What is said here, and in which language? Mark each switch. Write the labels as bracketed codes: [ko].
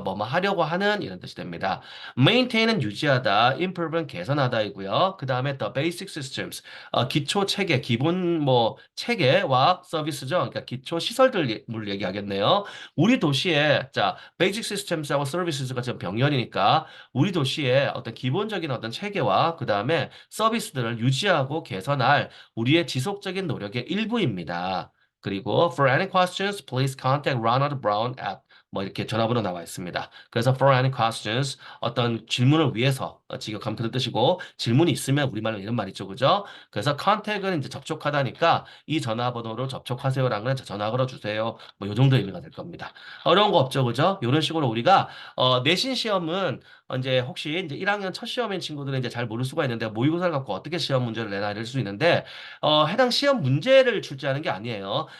[ko] 뭐뭐 하려고 하는, 이런 뜻이 됩니다. maintain은 유지하다, improve는 개선하다이고요. 그 다음에 [en] the basic systems, [ko] 기초 체계, 기본 뭐 체계와 서비스죠. 그러니까 기초 시설들을 얘기하겠네요. 우리 도시에 자 basic systems하고 services가 지금 병렬이니까 우리 도시에 어떤 기본적인 어떤 체계와 그 다음에 서비스들을 유지하고 개선할 우리의 지속적인 노력의 일부입니다. 그리고 [en] for any questions, please contact Ronald Brown at [ko] 뭐 이렇게 전화번호 나와 있습니다. 그래서 [en] for any questions [ko] 어떤 질문을 위해서 지금 그런 뜻이고 질문이 있으면 우리말로 이런 말 있죠, 그죠? 그래서 contact은 이제 접촉하다니까 이 전화번호로 접촉하세요라는 건 전화 걸어주세요. 뭐 요 정도 의미가 될 겁니다. 어려운 거 없죠, 그죠? 이런 식으로 우리가 내신 시험은 이제 혹시 이제 1학년 첫 시험인 친구들은 이제 잘 모를 수가 있는데 모의고사를 갖고 어떻게 시험 문제를 내나 이럴 수 있는데 해당 시험 문제를 출제하는 게 아니에요.